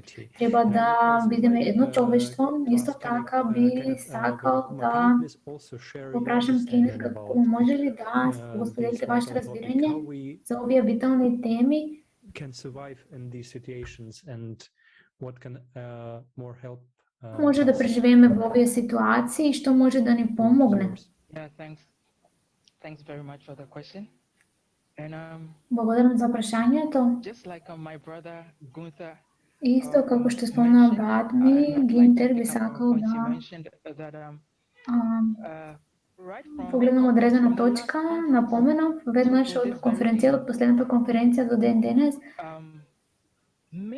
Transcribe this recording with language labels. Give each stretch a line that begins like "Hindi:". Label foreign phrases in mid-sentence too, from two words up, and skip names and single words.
Macedonian: Треба да бидеме едно човештво, исто така би сакал да го прашам Кенет, како може ли да го споделите вашите разбирање за овие витални теми? Може да преживееме во овие ситуации и што може да ни помогне?
English: Yeah, thanks very much for the question. And
Macedonian: Благодарам за прашањето.
English: just like my brother Gunther,
Macedonian: Исто како што спомна брат ми, Гинтер би сакал
English: he
Macedonian: да
English: mentioned that right from
Macedonian: погледнам одредена точка, напоменав веднаш од конференцијата, од последната конференција до ден денес,